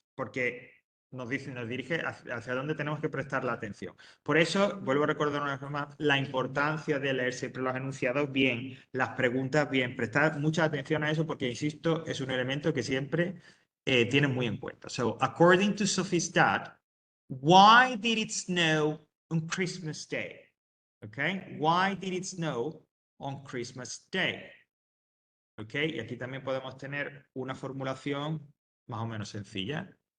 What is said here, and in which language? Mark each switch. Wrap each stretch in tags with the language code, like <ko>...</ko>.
<es>Porque nos dirige hacia dónde tenemos que prestar la atención. Por eso, vuelvo a recordar una vez más, la importancia de leer siempre los enunciados bien, las preguntas bien, prestar mucha atención a eso porque, insisto, es un elemento que siempre tienen muy en cuenta.</es> <en>So, according to Sophie's dad, why did it snow on Christmas Day? Okay, why did it snow on Christmas Day?</en> <es>Ok, y aquí también podemos tener una formulación más o menos sencilla.</es>